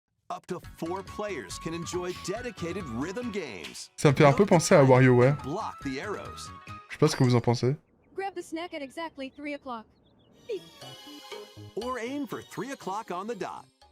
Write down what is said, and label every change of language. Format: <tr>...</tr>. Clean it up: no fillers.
<en>Up to 4 players can enjoy dedicated rhythm games.</en> <fr>Ça me fait un peu penser à WarioWare.</fr> <en>Block the arrows.</en> <fr>Je sais pas ce que vous en pensez.</fr> <en>Grab the snack at exactly 3 o'clock. Or aim for 3 o'clock on the dot.</en>